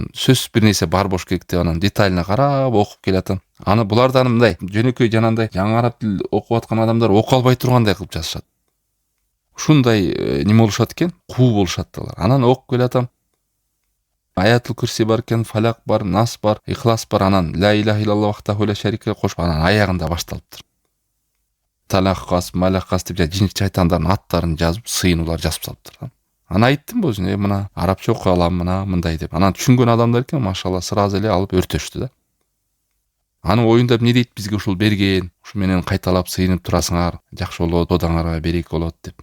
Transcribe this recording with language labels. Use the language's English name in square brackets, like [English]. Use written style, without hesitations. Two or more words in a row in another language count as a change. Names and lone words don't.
[Kyrgyz] Сөзсүз бир нерсе бар болуш керек деп анан детально карап окуп келатам. Аны булардан мындай жөнөкөй жанагындай жаңы араб тил окуп аткан адамдар окуп албай тургандай кылып жазышат. Ушундай неме болушат экен, куу болушат алар. Анан окуп келатам. Аятыл курси бар экен, Фалак бар, Нас бар, Ихлас бар, анан [Arabic] لا إله إلا الله وحده لا شريك [Kyrgyz] кошуп, анан аягында башталыптыр. Талаккас, малаккас деп жин шайтандардын аттарын жазып, сыйынуулар жазып салыптыр. Аны айттым өзүнө, мына арабча окуй алам, мына мындай деп. Анан түшүнгөн адамдар экен, машалла, сразу эле алып өртөштү да. Анын оюнда эмне дейт, бизге ушул берген, ушу менен кайталап сыйынып турасыңар, жакшы болот, одаңарга береке болот деп.